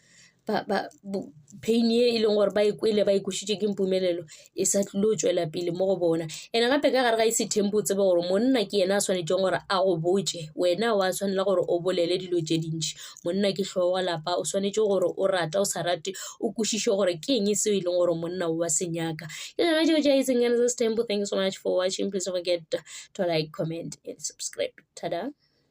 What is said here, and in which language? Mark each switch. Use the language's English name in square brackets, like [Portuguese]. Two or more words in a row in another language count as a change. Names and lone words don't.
[Northern Sotho] pain e leng gore ba e kwele ba e kwešiše ke Mpumelelo e sa tlile o tšwela pele mo go bona ene gape ka gare ga ese Tempo o tsebe gore monna ke yena a swanetšeng gore a go botše wena wa tshwanela gore o bolele dilo tše dintšhi monna ke hloogo wa lapa o swanetše gore o rata o sa rate o kwešiše gore ke eng seo e leng gore monna o wa se nyaka ke tsona tšeo tša itseng Tempo. [English] Thank you so much for watching. Please don't forget to like, comment and subscribe. Ta-da.